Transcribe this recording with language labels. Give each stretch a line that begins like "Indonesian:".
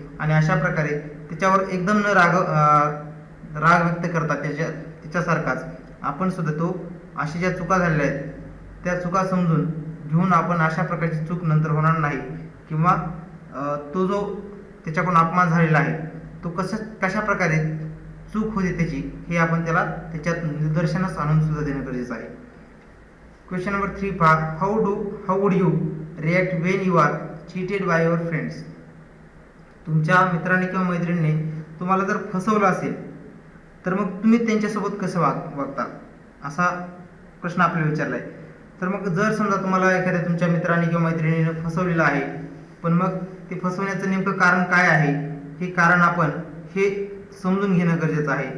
Marathi: आणि अशा प्रकारे त्याच्यावर एकदम न राग व्यक्त करतात त्याच्यासारखाच आपण सुद्धा अशा ज्या चुका झालेल्या आहेत त्या चुका समजून घेऊन आपण अशा प्रकारची चूक नंतर होणार नाही, किंवा तो जो त्याच्याकडून अपमान झालेला आहे तो कशा प्रकारे चूक होते त्याची हे आपण त्याला त्याच्यात निदर्शनास आणून सुद्धा देणं गरजेचं आहे.
English: Question number 3 पहा, how would you react when you are cheated by your friends.
Marathi: तुमच्या मित्रांनी किंवा मैत्रिणीने तुम्हाला जर फसवलं असेल तर मग तुम्ही त्यांच्यासोबत कसं वागता असा प्रश्न आपल्याला विचारला आहे. तर मग जर समजा तुम्हाला एखाद्या तुमच्या मित्रांनी किंवा मैत्रिणीने फसवलेलं आहे, पण मग ते फसवण्याचं नेमकं कारण काय आहे हे कारण आपण हे समजून घेणं गरजेचं आहे.